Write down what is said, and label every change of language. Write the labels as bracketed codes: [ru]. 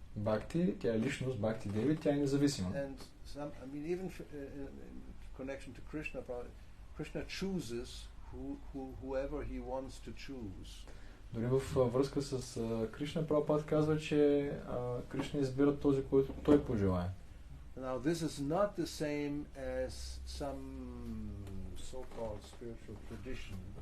[bg] Bhakti, тя е личност, Bhakti Devi, тя е независима. [en] And even in connection to Krishna, Krishna chooses whoever he wants to choose. [bg] Дори във връзка с Кришна, Прабхупада казва, че Кришна избира този, който той пожелае. [en] Now this is not the same as some so-called spiritual tradition